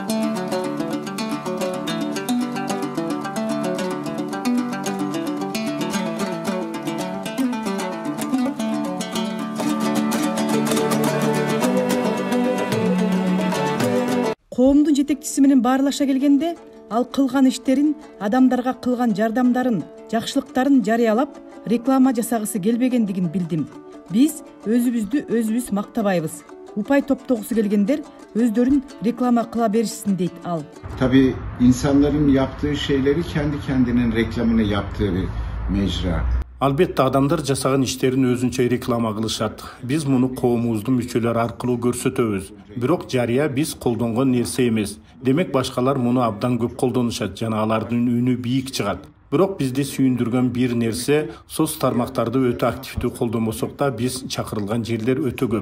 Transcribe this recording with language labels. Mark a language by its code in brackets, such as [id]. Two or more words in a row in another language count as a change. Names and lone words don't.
[ky] Коомдун жетекчиси менен баарлаша келгенде, ал кылган иштерин, адамдарга кылган жардамдарын, жакшылыктарын жарыялап, реклама жасагысы келбегендигин билдим. Биз өзүбүз мактабайбыз. Упай топтогусу келгендер өздөрүн реklama кыла беришсин дейт ал. [tr] Tabii insanların yaptığı şeyleri kendi kendinin reklamını yaptığı bir mecra. [ky] Албетте адамдар жасаган иштерин өзүнчө реклама кылышат. Биз муну коомубуздун мүчөлөрү аркылуу көрсөтөбүз. Бирок жарыя биз колдонгон нерсе эмес. Демек башкалар муну абдан көп колдонушат жана алардын үнү бийик чыгат. Бирок бизди сүйүндүргөн бир нерсе, соц тармактарды өтө активдүү колдонбосок да биз чакырылган жерлер өтө көп.